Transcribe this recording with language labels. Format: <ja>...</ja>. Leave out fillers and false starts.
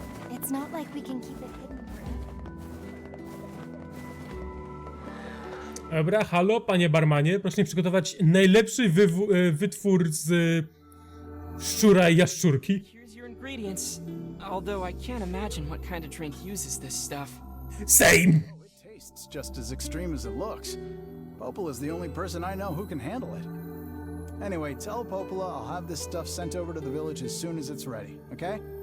<en>It's not like we can keep it hidden.</en> <pl>Dobra, halo, panie barmanie, proszę mi przygotować najlepszy wytwór z szczura i jaszczurki.</pl> <en>Here's your ingredients. Although I can't imagine what kind of drink uses this stuff. Same! It tastes just as extreme as it looks. Popel is the only person I know who can handle it. Anyway, tell Popola I'll have this stuff sent over to the village as soon as it's ready, okay?</en>